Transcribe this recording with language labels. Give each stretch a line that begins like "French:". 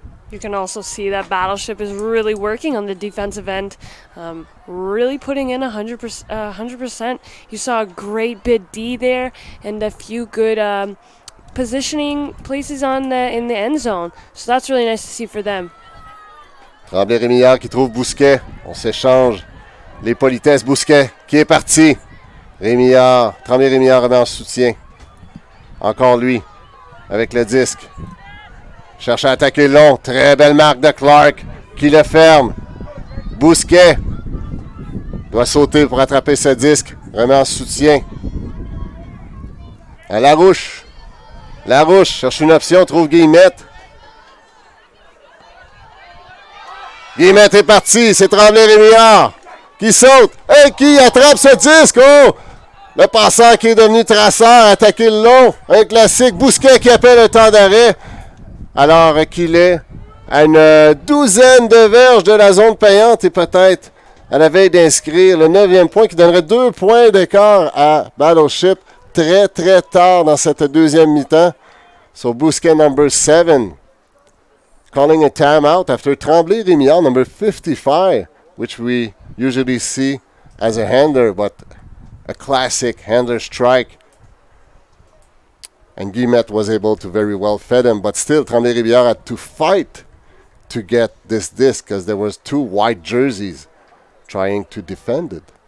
English: You can also see that Battleship is really working on the defensive end, really putting in 100%. You saw a great bid D there and a few good positioning places in the end zone. So that's really nice to see for them.
French: Tremblay-Rémillard qui trouve Bousquet. On s'échange les politesses. Bousquet qui est parti. Rémillard, Tremblay-Rémillard remet en soutien. Encore lui avec le disque. Cherche à attaquer long. Très belle marque de Clark qui le ferme. Bousquet doit sauter pour attraper ce disque. Remet en soutien. À Larouche. Larouche cherche une option. Trouve Guillemette. Guillemette est parti. C'est Tremblay-Rémillard qui saute. Et qui attrape ce disque. Oh! Le passeur qui est devenu traceur. Attaqué le long. Un classique. Bousquet qui appelle un temps d'arrêt. Alors qu'il est à une douzaine de verges de la zone payante et peut-être à la veille d'inscrire le 9e point qui donnerait 2 points d'écart à Battleship très très tard dans cette deuxième mi-temps.
English: So Bousquet number 7 calling a timeout after Tremblay-Rémillard number 55, which we usually see as a hander, but a classic hander strike. And Guillemette was able to very well fed him, but still Tremblay-Rémillard had to fight to get this disc because there was 2 white jerseys trying to defend it.